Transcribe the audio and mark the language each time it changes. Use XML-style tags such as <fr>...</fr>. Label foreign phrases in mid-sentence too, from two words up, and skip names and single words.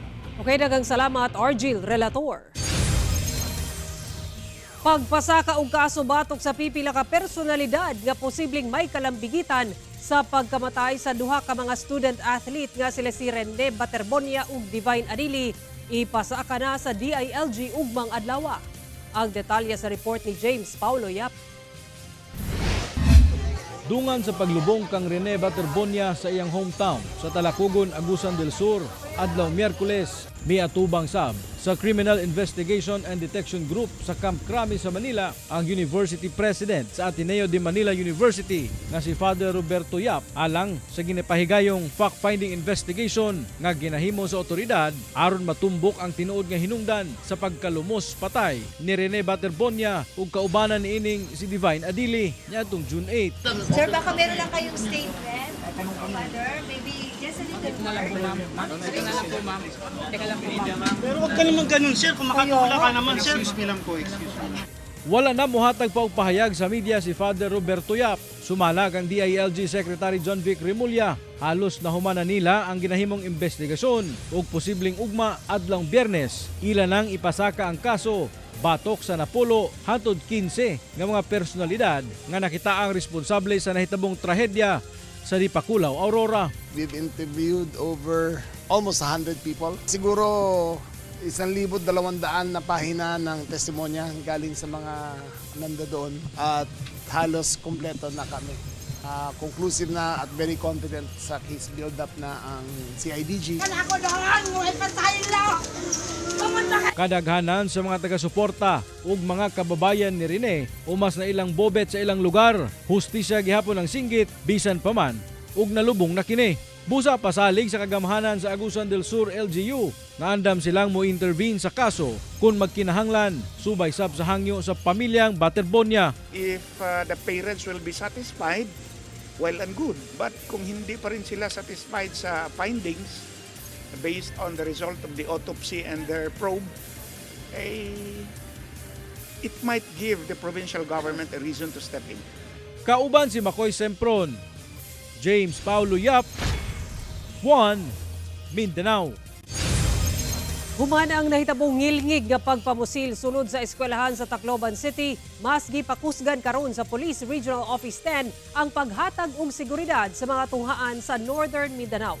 <ceb>Okay, daghang salamat, Argil Relator. Pagpasaka og kaso batok sa pipila ka personalidad nga posibleng may kalambigitan sa pagkamatay sa duha ka mga</ceb> <en>student athlete</en> <ceb>nga sila si Rene Baterbonia ug Divine Adili, ipasaka na sa DILG ugmang adlaw. Ang detalye sa report ni James Paulo Yap. Dungan sa paglubong kang Rene Baterbonia sa iyang hometown sa Talakugon, Agusan del Sur, adlaw Miyerkules, miatubang sab sa Criminal Investigation and Detection Group sa Camp Crame sa Manila ang University President sa Ateneo de Manila University nga si Father Roberto Yap alang sa ginapahigayong</ceb> <en>fact-finding investigation</en> <ceb>nga ginahimo sa otoridad aron matumbok ang tinuod nga hinungdan sa pagkalumos patay ni Rene Baterbonia ug kaubanan niining si Divine Adili niadtong June 8.</ceb> <tl>Sir, baka meron lang kayong statement?</tl> <en>Father, maybe just a little more.</en> <tl>Pero wag ka naman ganun, sir. Kung makatula ka naman, sir.</tl> <en>Excuse me</en> <tl>lang po,</tl> <en>excuse me.</en> <ceb>Wala na muhatag pa og pahayag sa media si Father Roberto Yap. Sumalag ang DILG Secretary John Vic Remulla. Halos nahumanan nila ang ginahimong investigasyon ug posibleng ugma adlang Biyernes. Ila nang ipasaka ang kaso batok sa napulo hangtod 15 nga mga personalidad nga nakitaang responsable sa nahitabong trahedya sa Dipakulaw, Aurora.</ceb> <en>We've interviewed over almost 100 people.</en> <tl>Siguro 1,200 na pahina ng testimonya galing sa mga nandoon at halos kumpleto na kami. Conclusive na at</tl> <en>very confident</en> <tl>sa</tl> <en>case build-up</en> <tl>na ang CIDG.</tl> <ceb>Kadaghanan sa mga taga-suporta ug mga kababayan ni Rene umas na ilang bobet sa ilang lugar. Hustisya gihapon ang singgit bisan pa man ug nalubong na kini. Busa pasalig sa kagamhanan sa Agusan del Sur LGU na andam silang mo intervene sa kaso kung magkinahanglan subay sab sa hangyo sa pamilyang Baterbonia.</ceb> <en>If the parents will be satisfied, well and good. But</en> <tl>kung hindi pa rin sila</tl> <en>satisfied sa findings based on the result of the autopsy and their probe, it might give the provincial government a reason to step in.</en> <ceb>Kauban si Makoy Sempron, James Paulo Yap, 1 Mindanao. Humana ang nahitabong ngilngig nga pagpamusil sunod sa eskwelahan sa Tacloban City, mas gipakusgan karon sa Police Regional Office 10 ang paghatag og seguridad sa mga tunghaan sa Northern Mindanao.</ceb>